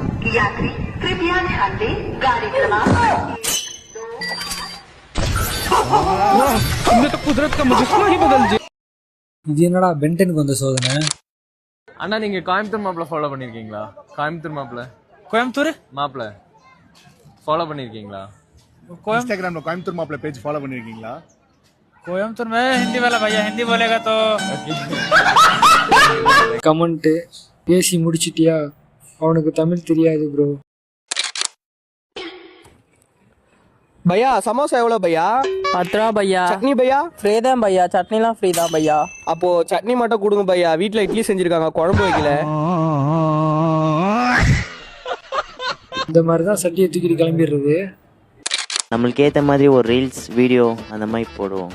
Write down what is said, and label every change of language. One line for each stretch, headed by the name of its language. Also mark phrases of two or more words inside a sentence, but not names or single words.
Hindi: यात्री कृपया ध्यान दें, गाड़ी क्रमांक हमने तो कुदरत का मुजस्समा ही बदल दिया.
Tamil: இது என்னடா பென்டனுக்கு வந்த சோதனை? அண்ணா நீங்க கோயம்புத்தூர் மாப்பிள்ள ஃபாலோ பண்ணிருக்கீங்களா? கோயம்புத்தூர் மாப்பிள்ள ஃபாலோ பண்ணிருக்கீங்களா?
Hindi: इंस्टाग्राम में कोयम्बतूर मापले पेज फॉलो பண்ணிருக்கீங்களா? कोयम्बतूर में हिंदी वाला भैया हिंदी बोलेगा तो
Tamil: கமெண்ட் பேசி முடிச்சிட்டியா? அவனுக்கு தமிழ் தெரியாது ப்ரோ. भैया समोसा எவ்வளோ भैया? 10 ரூபா भैया. சட்னி भैया? ஃப்ரீ தான் भैया. சட்னிலாம் ஃப்ரீ தான் भैया. அப்போ சட்னி மட்டும் கொடுங்க भैया. வீட்ல இட்லி செஞ்சிருக்காங்க, குழம்பு வைக்கல. இந்த மாதிரி தான் சட்டியை தூக்கிட்டு கிளம்பிடுறது. நம்மளுக்கு ஏற்ற மாதிரி ஒரு ரீல்ஸ் வீடியோ அந்த மாதிரி போடுவோம்.